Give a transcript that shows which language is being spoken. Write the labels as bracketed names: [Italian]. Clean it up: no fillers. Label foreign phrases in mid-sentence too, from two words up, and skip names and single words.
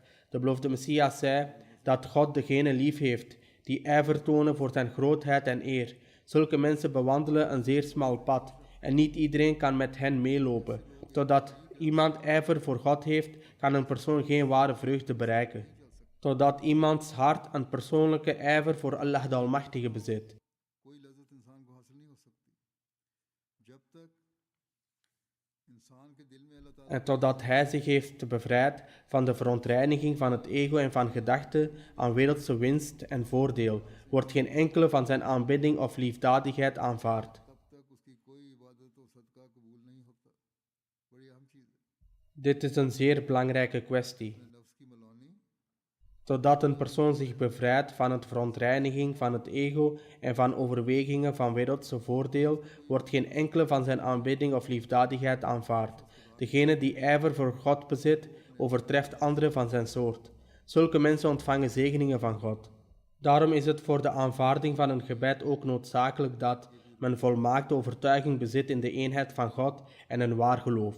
[Dutch] De beloofde Messias zei dat God degene lief heeft die ijver tonen voor zijn grootheid en eer. Zulke mensen bewandelen een zeer smal pad en niet iedereen kan met hen meelopen. Totdat iemand ijver voor God heeft, kan een persoon geen ware vreugde bereiken, totdat iemands hart een persoonlijke ijver voor Allah de Almachtige bezit. [Urdu] کوئی لذت انسان کو حاصل نہیں ہو سکتی جب تک انسان کے دل میں اللہ تعالیٰ [Dutch] En totdat hij zich heeft bevrijd van de verontreiniging van het ego en van gedachten aan wereldse winst en voordeel, wordt geen enkele van zijn aanbidding of liefdadigheid aanvaard. [Urdu] تب تک اس کی کوئی عبادت اور صدقہ قبول نہیں ہوتا بڑی اہم چیز ہے [Dutch] Dit is een zeer belangrijke kwestie. [Urdu] نفس کی ملونی [Dutch] Totdat een persoon zich bevrijdt van het verontreiniging van het ego en van overwegingen van wereldse voordeel, wordt geen enkele van zijn aanbidding of liefdadigheid aanvaard. Degene die ijver voor God bezit, overtreft anderen van zijn soort. Zulke mensen ontvangen zegeningen van God. Daarom is het voor de aanvaarding van een gebed ook noodzakelijk dat men volmaakte overtuiging bezit in de eenheid van God en een waar geloof.